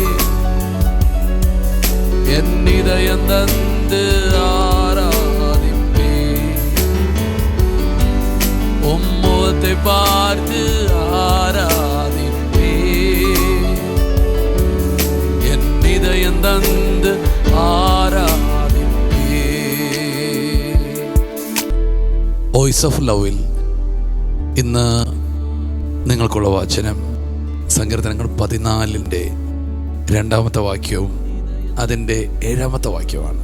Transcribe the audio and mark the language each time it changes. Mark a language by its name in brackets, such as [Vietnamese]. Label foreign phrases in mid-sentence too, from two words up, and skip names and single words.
[Tamil] என் இதயம் தந்து ஆராதிப்பே, உம்முகத்தை பார்த்து ஆராதிப்பே, என் இதயம் தந்து ആരാധിപ്പേ. [Malayalam] വോയിസ് ഓഫ് ലവിൽ ഇന്ന് നിങ്ങൾക്കുള്ള വചനം സങ്കീർത്തനങ്ങൾ 14 2 വാക്യവും അതിൻ്റെ 7 വാക്യവുമാണ്.